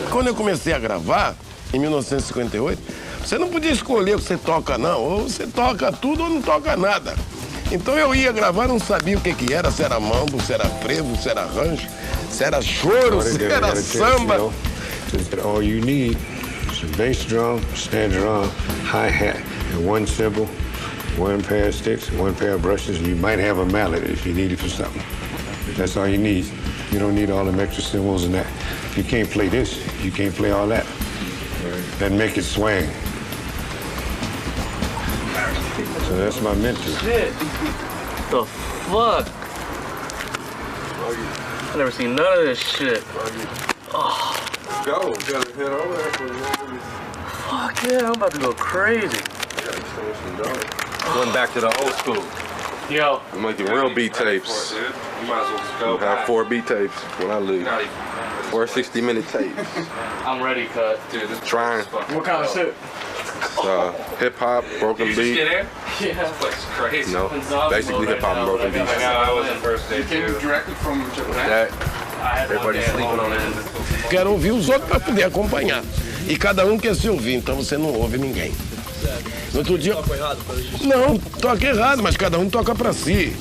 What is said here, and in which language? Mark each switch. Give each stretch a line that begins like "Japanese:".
Portuguese: Quando eu comecei a gravar, em 1958, você não podia escolher o que você toca, não. Ou você toca tudo ou não toca nada. Então eu ia gravar, não sabia o que era, se era mambo, se era frevo, se era rancho, se era choro, se era samba.
English: All you need is a bass drum, snare drum, hi-hat, and one cymbal, one pair of sticks, one pair of brushes. You might have a mallet if you need it for something. That's all you need. You don't need all them extra cymbals and that. You can't play this. You can't play all that. That make it swing. So that's my mentor. Shit. The fuck? I never seen none of this shit. Oh. Go. Gotta hit over that. Fuck yeah, I'm about to go crazy. Going back to the old school. Yo. I'm making real beat tapes. You might as well just go. I have 4 beat tapes when I leave. 4 60-minute tapes. I'm ready, cut. Dude, just trying. What kind of shit? Hip hop, broken beat. Yeah. This place is crazy. No, basically hip hop and broken beats. I was the first day too. Directly from Japan. Everybody's sleeping on it.
Portuguese: Quero ouvir os outros para poder acompanhar. E cada um quer se ouvir, então você não ouve ninguém. No outro dia. Não, toca errado, mas cada um toca para si.